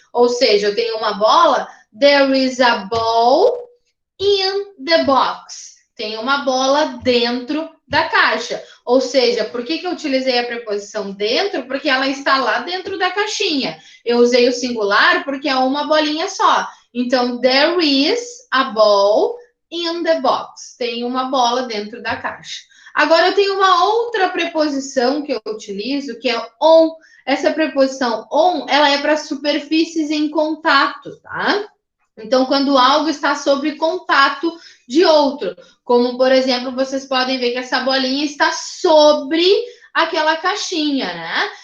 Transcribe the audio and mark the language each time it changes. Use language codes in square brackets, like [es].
[pt] Ou seja, eu tenho uma bola, [en] there is a ball in the box. [pt] Tem uma bola dentro da caixa. Ou seja, por que eu utilizei a preposição dentro? Porque ela está lá dentro da caixinha. Eu usei o singular porque é uma bolinha só. [en] Então, there is a ball in the box. [pt] Tem uma bola dentro da caixa. Agora, eu tenho uma outra preposição que eu utilizo, que é on. Essa preposição on, ela é para superfícies em contato, tá? Então, quando algo está sob contato de outro, como, por exemplo, vocês podem ver que essa bolinha está sobre aquela caixinha, né?